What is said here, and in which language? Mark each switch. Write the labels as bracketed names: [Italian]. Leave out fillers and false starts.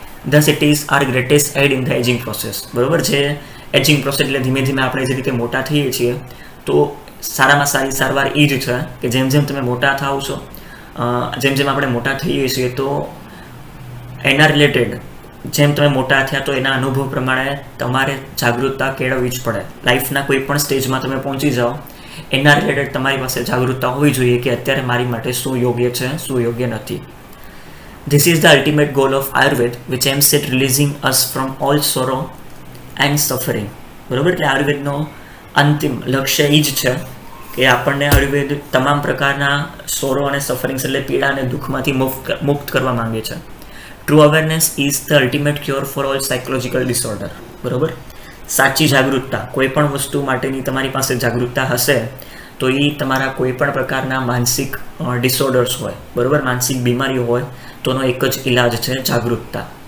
[English] Thus it is our greatest aid in the aging process. [Gujarati] બરાબર. જે ageing process એટલે ધીમે ધીમે આપણે જે રીતે મોટા થઈએ છીએ, તો સારામાં સારી સારવાર એ જ છે કે જેમ જેમ તમે મોટા થાવ છો, જેમ જેમ આપણે મોટા થઈએ છીએ, તો એના રિલેટેડ જેમ તમે મોટા થયા તો એના અનુભવ પ્રમાણે તમારે જાગૃતતા કેળવવી જ પડે. લાઈફના કોઈ પણ સ્ટેજમાં તમે પહોંચી જાઓ, એના રિલેટેડ તમારી પાસે જાગૃતતા હોવી જોઈએ કે અત્યારે મારી માટે શું યોગ્ય છે, શું યોગ્ય નથી. [English] This is the ultimate goal of Ayurveda, which aims at releasing us from all sorrow and suffering. [Gujarati] બરાબર. એટલે આયુર્વેદનો અંતિમ લક્ષ્ય એ જ છે કે આપણને આયુર્વેદ તમામ પ્રકારના સોરો અને સફરિંગ્સ એટલે પીડા અને દુઃખમાંથી મુક્ત કરવા માંગે છે. [English] True awareness is the ultimate cure for all psychological disorder. બરાબર. [Gujarati] સાચી જાગૃતતા, કોઈ પણ વસ્તુ માટેની તમારી પાસે જાગૃતતા હશે તો એ તમારા કોઈ પણ પ્રકારના માનસિક ડિસઓર્ડર્સ હોય, બરાબર, માનસિક બીમારીઓ હોય, તોનો એક જ ઇલાજ છે જાગૃતતા.